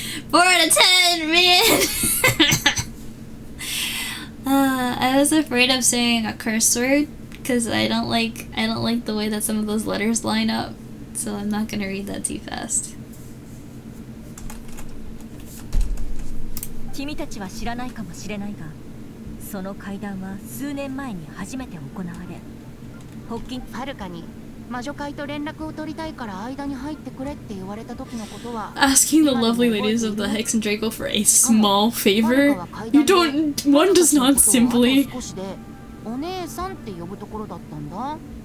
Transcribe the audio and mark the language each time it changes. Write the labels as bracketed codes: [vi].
[en] 4 out of 10, man. I was afraid of saying a curse word because I don't like the way that some of those letters line up, so I'm not gonna read that too fast. [ja] 君たちは知らないかもしれないが、その会談は数年前に初めて行われ、発起ファルカに魔女会と連絡を取りたいから間に入ってくれって言われた時のことは、 [en] Asking the lovely ladies of the Hex and Draco for a small favor? You don't... One does not simply... [ja] 少しでお姉さんって呼ぶところだったんだ。